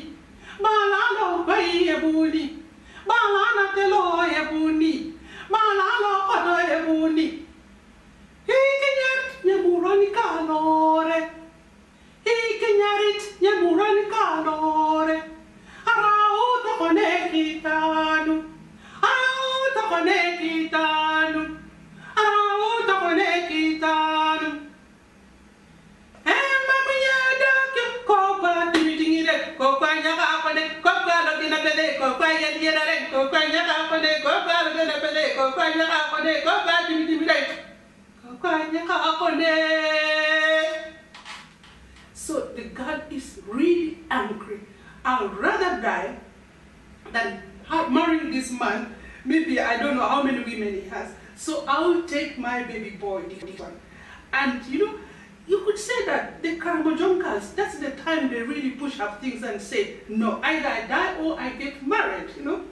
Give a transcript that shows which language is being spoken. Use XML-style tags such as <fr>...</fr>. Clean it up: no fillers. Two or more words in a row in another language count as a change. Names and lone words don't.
<kdj>balalo koi ebuni balana telo ebuni balalo kodo ebuni ikinyat nyamurani kalore ikinyarit nyamurani kalore arauta konekitanu arauta konekitanu arauta konekitanu mnyeda kokwa timitingire kokwa nyaka kone kokwa lokina pede kokwa yedire kokwa nyaka kone kokwa lokina pede kokwa nyaka kone kokwa timitimire kokwa nyaka kone.</kdj> <en>So the girl is really angry. I'd rather die than marrying this man. Maybe I don't know how many women he has. So I'll take my baby boy, this one. And you know, you could say that the Karamojong girls, that's the time they really push up things and say, no, either I die or I get married, you know.</en>